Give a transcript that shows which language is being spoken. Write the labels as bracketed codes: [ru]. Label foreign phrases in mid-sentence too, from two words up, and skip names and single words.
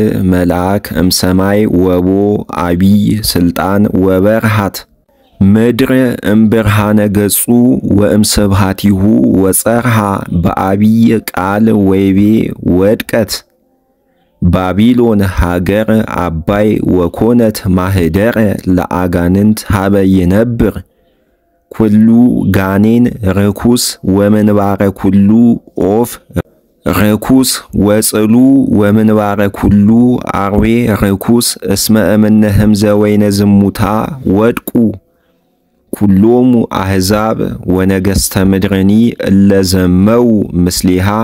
[gez] መልአክ እምሰማይ ወቦ አቢይ ስልጣን ወበርሃት ምድር እምብርሃነ ገጹ ወእምስብሃቲሁ ወጸርሃ በአቢይ ቃል ወይቤ ወድቀት ባቢሎን ሀገር አባይ ወኮነት ማህደር ለአጋንንት ሀበ ይነብር ኩሉ ጋኔን ርኩስ ወምንባረ ኩሉ ኦፍ ርኩስ ወጽሉ ወምንባረ ኩሉ አርዌ ርኩስ እስመ እምነ ህምዘ ወይነ ዝሙታ ወድቁ ኩሎሙ አሕዛብ ወነገሥተ ምድርኒ እለዘመው ምስሊሃ